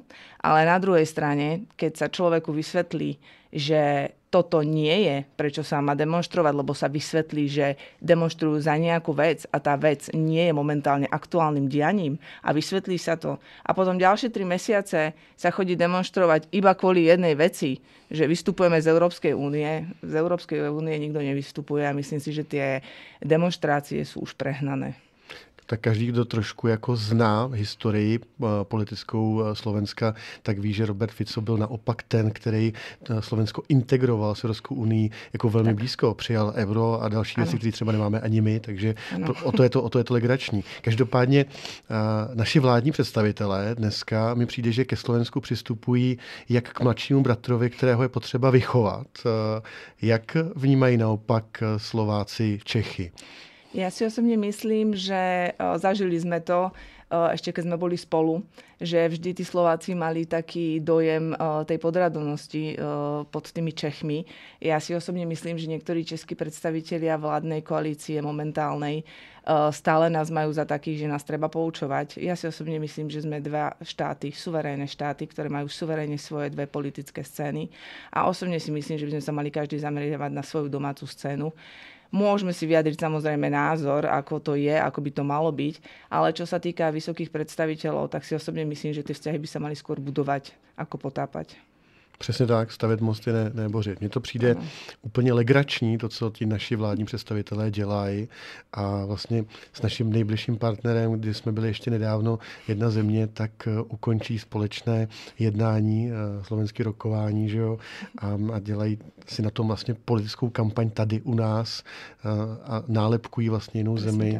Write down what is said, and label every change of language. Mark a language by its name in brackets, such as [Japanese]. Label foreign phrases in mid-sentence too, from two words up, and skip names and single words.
[Slovak] Ale na druhej strane, keď sa človeku vysvetlí, že toto nie je, prečo sa má demonštrovať, lebo sa vysvetlí, že demonštrujú za nejakú vec a tá vec nie je momentálne aktuálnym dianím a vysvetlí sa to. A potom ďalšie 3 mesiace sa chodí demonštrovať iba kvôli jednej veci, že vystupujeme z Európskej únie. Z Európskej únie nikto nevystupuje a myslím si, že tie demonštrácie sú už prehnané. [Czech] Tak každý, kdo trošku jako zná historii politickou Slovenska, tak ví, že Robert Fico byl naopak ten, který Slovensko integroval s Evropskou unii jako velmi blízko. Přijal euro a další věci, které třeba nemáme ani my, takže o to je to legrační. Každopádně naši vládní představitelé dneska mi přijde, že ke Slovensku přistupují jak k mladšímu bratrovi, kterého je potřeba vychovat. Jak vnímají naopak Slováci Čechy? [Slovak] Ja si osobne myslím, že zažili sme to, ešte keď sme boli spolu, že vždy tí Slováci mali taký dojem tej podradovnosti pod tými Čechmi. Ja si osobne myslím, že niektorí českí predstavitelia vládnej koalície momentálnej stále nás majú za takých, že nás treba poučovať. Ja si osobne myslím, že sme dva štáty, suverénne štáty, ktoré majú suverénne svoje dve politické scény. A osobne si myslím, že by sme sa mali každý zameriavať na svoju domácu scénu. Môžeme si vyjadriť samozrejme názor, ako to je, ako by to malo byť, ale čo sa týka vysokých predstaviteľov, tak si osobne myslím, že tie vzťahy by sa mali skôr budovať, ako potápať. [Czech] Přesně tak, stavět mosty, ne bořit. Mně to přijde úplně legrační, to, co ti naši vládní představitelé dělají. A vlastně s naším nejbližším partnerem, kdy jsme byli ještě nedávno jedna země, tak ukončí společné jednání, slovenské rokování, že jo, a dělají si na tom vlastně politickou kampaň tady u nás a nálepkují vlastně jinou zemi.